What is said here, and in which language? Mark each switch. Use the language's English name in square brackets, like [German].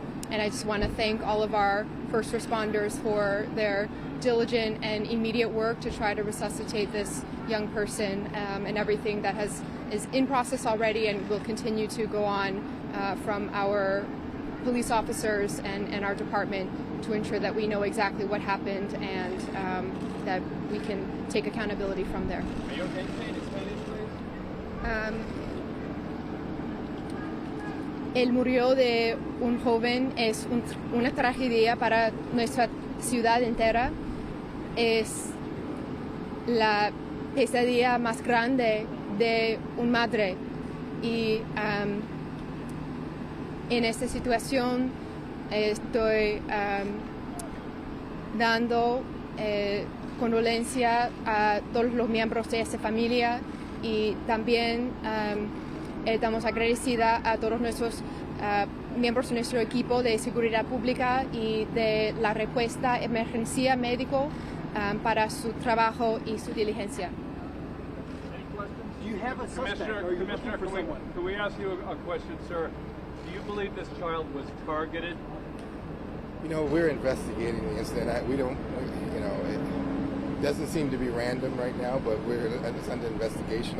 [English] And I just want to thank all of our first responders for their diligent and immediate work to try to resuscitate this young person, and everything that is in process already and will continue to go on from our police officers and our department to ensure that we know exactly what happened and that we can take accountability from there. Are you okay to say it in Spanish, please? [Spanish] El murió de un joven es una tragedia para nuestra ciudad entera. Es la pesadilla más grande de una madre y en esta situación estoy dando condolencia a todos los miembros de esta familia y también estamos agradecida a todos nuestros miembros de nuestro equipo de seguridad pública y de la respuesta emergencia médico para su trabajo y su diligencia. [English] Do you have a Commissioner, can we ask you a question, sir? Do you believe this child was targeted? We're investigating the incident. We don't, it doesn't seem to be random right now, but it's under investigation.